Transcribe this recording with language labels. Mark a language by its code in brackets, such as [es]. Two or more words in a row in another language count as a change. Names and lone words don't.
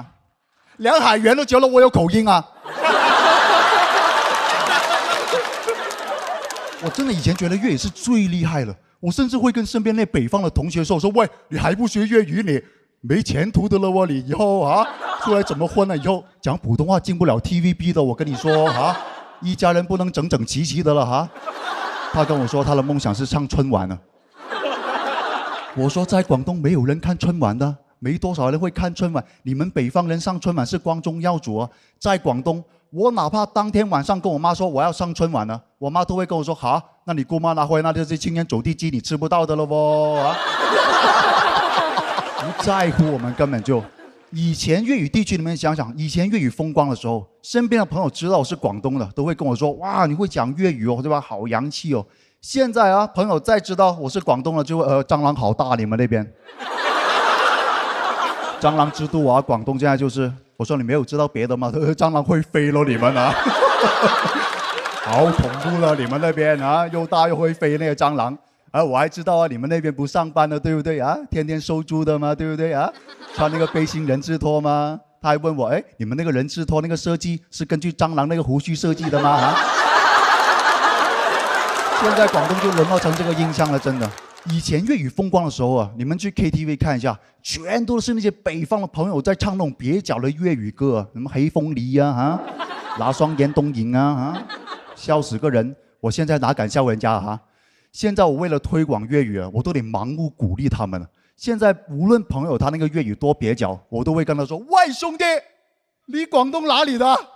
[zh] 梁海源都覺得我有口音啊。我真的以前覺得粵語是最厲害了，我甚至會跟身邊那北方的同學說喂，你還不學粵語你沒前途的了喎，你以後啊出來怎麼混呢？以後講普通話進不了 TVB 的，我跟你說啊，一家人不能整整齊齊的了哈。他跟我說他的夢想是上春晚呢。我說在廣東沒有人看春晚的，沒多少人會看春晚。你們北方人上春晚是光宗耀祖啊，在廣東我哪怕當天晚上跟我媽說我要上春晚呢，我媽都會跟我說好，那你姑媽拿回來那就是青年走地雞，你吃不到的了喎啊。不在乎，我們根本就。以前粵語地區，你們想想，以前粵語風光的時候，身邊的朋友知道我是廣東的，都會跟我說：哇，你會講粵語哦，對吧？好洋氣哦。現在啊，朋友再知道我是廣東的，就會蟑螂好大，你們那邊。蟑螂之都啊，廣東現在就是，我說你沒有知道別的嗎？蟑螂會飛咯，你們啊，好恐怖了，你們那邊啊，又大又會飛那個蟑螂。啊，我還知道啊，你們那邊不上班的，對不對啊？天天收租的嘛，對不對啊？穿那個背心人字拖嗎？他還問我，哎，你們那個人字拖那個設計是根據蟑螂那個鬍鬚設計的嗎？啊？現在廣東就淪落成這個印象了，真的。以前粵語風光的時候啊，你們去 KTV 看一下，全都是那些北方的朋友在唱那種蹩腳的粵語歌啊，什麼黑鳳梨啊，哈，拿雙眼東影啊，哈，笑死個人。我現在哪敢笑人家啊？現在我為了推廣粵語啊，我都得盲目鼓勵他們了。現在無論朋友他那個粵語多蹩腳，我都會跟他說：喂，兄弟，你廣東哪裡的？